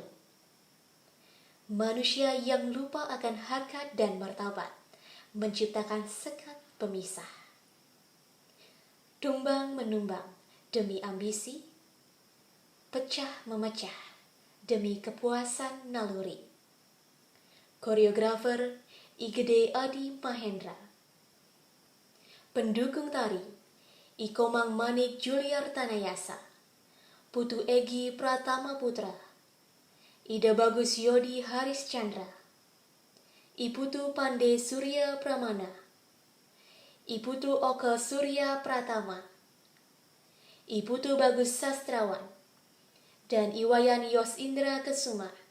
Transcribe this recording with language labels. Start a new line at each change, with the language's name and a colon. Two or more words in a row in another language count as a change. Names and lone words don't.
Indonesian: Manusia yang lupa akan harkat dan martabat menciptakan sekat pemisah. Tumbang menumbang demi ambisi, pecah memecah demi kepuasan naluri. Koreografer GEDE Adi Mahendra. Pendukung tari Ikomang Manik Juliar Tanayasa, Putu Egi Pratama Putra, Ida Bagus Yodi Haris Chandra, Iputu Pande Surya Pramana, Iputu Oka Surya Pratama, Iputu Bagus Sastrawan, dan Iwayan Yos Indra Kesuma.